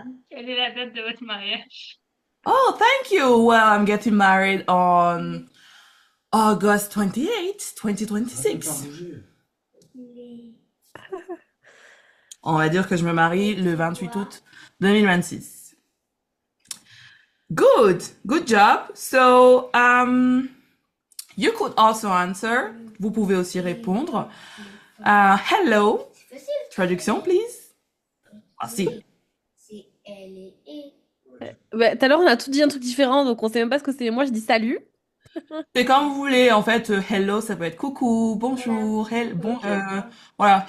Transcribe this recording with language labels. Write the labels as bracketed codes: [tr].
[fr] Quelle est la date de votre mariage? [en] Oh, thank you. Well, I'm getting married on August 28th, [fr] Arrête de [en] 2026. [fr] faire bouger. On va dire que je me marie le 28 août 2026. [en] Good job. So, you could also answer. [fr] Vous pouvez aussi répondre. [en] Hello. Traduction, please. Ah, si. [fr] C'est elle et Bah, tout à l'heure, on a tout dit un truc différent, donc on sait même pas ce que c'est. Moi, je dis salut. C'est comme vous voulez. En fait, hello, ça peut être coucou, bonjour, voilà.